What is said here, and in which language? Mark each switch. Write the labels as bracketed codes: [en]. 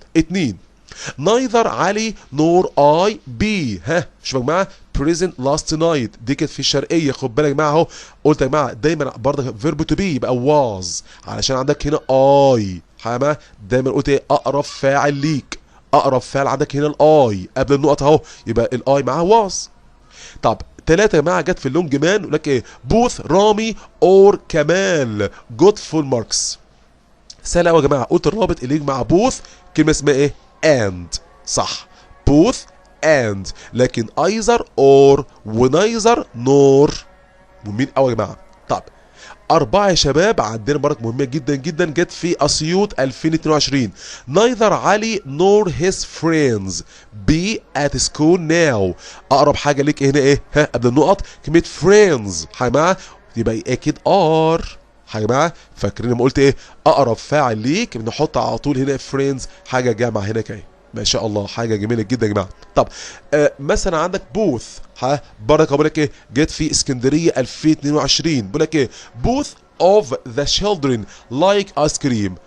[en] 2 neither علي nor I be. [ar] شوفوا يا جماعه present last night دي كانت في الشرقيه. خد بالك يا جماعه اهو قلت يا جماعه دايما برضه verb to be يبقى was علشان عندك هنا I. دايما قلت ايه اقرب فاعل ليك، اقرب فاعل عندك هنا الاي قبل النقط اهو يبقى الاي معاه was. طب 3 يا جماعه جت في اللونج مان يقول لك ايه [en] Both Rami or Kamal got full marks. [ar] سهل قوي يا جماعه. قلت الرابط اللي يجي مع بوث كلمه اسمها ايه and. صح بوث and، لكن either or ونايذر نور. مهمين قوي يا جماعه. طب 4 يا شباب عندنا برضك مهمه جدا جدا جت في اسيوط 2022. [en] neither علي nor his friends be at school now. [ar] اقرب حاجه ليك هنا ايه قبل النقط كلمه friends. يا جماعه يبقى اكيد are. يا جماعه فاكرين لما قلت ايه اقرب فاعل ليك بنحط على طول هنا friends حاجه جامعه هنا كده. ما شاء الله، حاجه جميله جدا يا جماعه. طب مثلا عندك بوث، بركه بقول لك ايه، جت في اسكندريه 2022، بقول لك ايه بوث [en] of the children like ice cream.